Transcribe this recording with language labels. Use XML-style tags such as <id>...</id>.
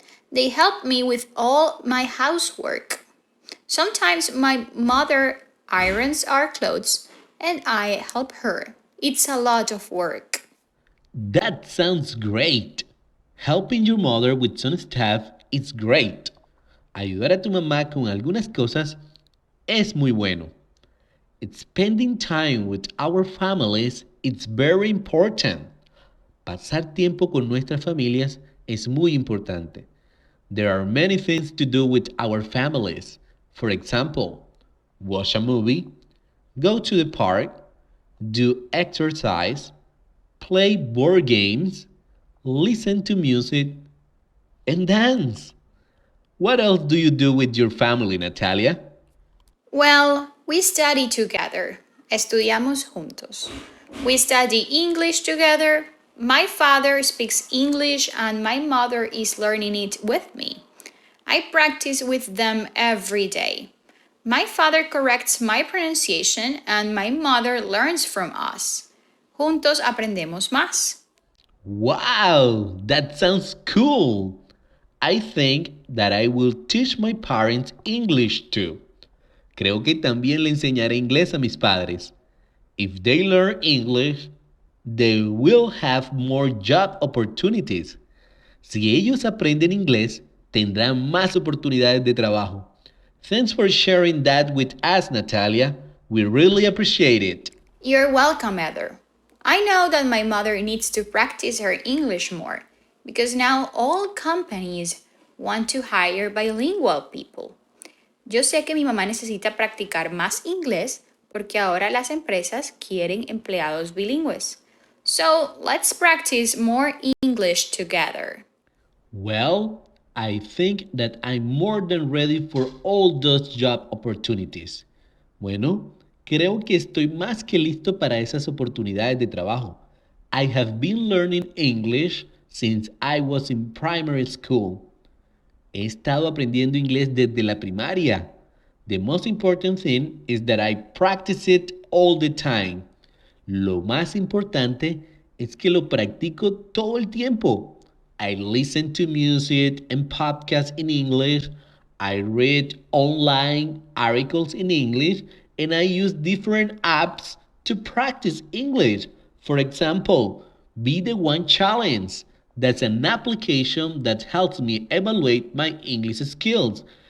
<en>They help me with all my housework. Sometimes my mother irons our clothes and I help her. It's a lot of work. That sounds great. Helping your mother with some stuff is great.</en> <es>Ayudar a tu mamá con algunas cosas es muy bueno.</es> <en>Spending time with our families It's very important.</en> <es>Pasar tiempo con nuestras familias es muy importante.</es> <en>There are many things to do with our families. For example, watch a movie, go to the park, do exercise, play board games, listen to music, and dance. What else do you do with your family, Natalia? Well, we study together.</en> <es>Estudiamos juntos.</es> <en>We study English together. My father speaks English and my mother is learning it with me. I practice with them every day. My father corrects my pronunciation and my mother learns from us.</en> <es>Juntos aprendemos más.</es> <en>Wow, that sounds cool. I think that I will teach my parents English too.</en> <es>Creo que también le enseñaré inglés a mis padres.</es> <en>If they learn English, they will have more job opportunities.</en> <es>Si ellos aprenden inglés, tendrán más oportunidades de trabajo.</es> <en>Thanks for sharing that with us, Natalia. We really appreciate it. You're welcome, Heather. I know that my mother needs to practice her English more because now all companies want to hire bilingual people.</en> <es>Yo sé que mi mamá necesita practicar más inglés porque ahora las empresas quieren empleados bilingües.</es> <en>So let's practice more English together. Well, I think that I'm more than ready for all those job opportunities.</en> <es>Bueno, creo que estoy más que listo para esas oportunidades de trabajo.</es> <en>I have been learning English since I was in primary school.</en> <es>He estado aprendiendo inglés desde la primaria.</es> <en>The most important thing is that I practice it all the time.</en> <es>Lo más importante es que lo practico todo el tiempo.</es> <en>I listen to music and podcasts in English. I read online articles in English and I use different apps to practice English. For example, Be the One Challenge. That's an application that helps me evaluate my English skills.</en>